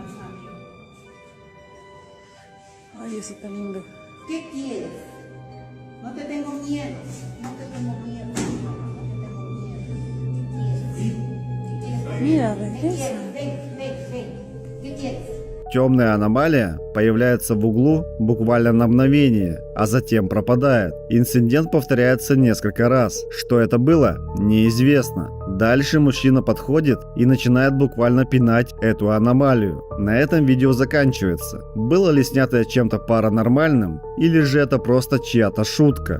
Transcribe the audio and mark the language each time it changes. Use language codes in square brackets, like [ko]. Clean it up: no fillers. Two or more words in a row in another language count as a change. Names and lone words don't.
[es] Amén. Ay, Diosito lindo. ¿Qué quieres? No te tengo miedo. No te tengo miedo. Mira, regresa. ¿Qué quieres? [ru] Темная аномалия появляется в углу буквально на мгновение, а затем пропадает. Инцидент повторяется несколько раз. Что это было, неизвестно. Дальше мужчина подходит и начинает буквально пинать эту аномалию. На этом видео заканчивается. Было ли снятое чем-то паранормальным, или же это просто чья-то шутка?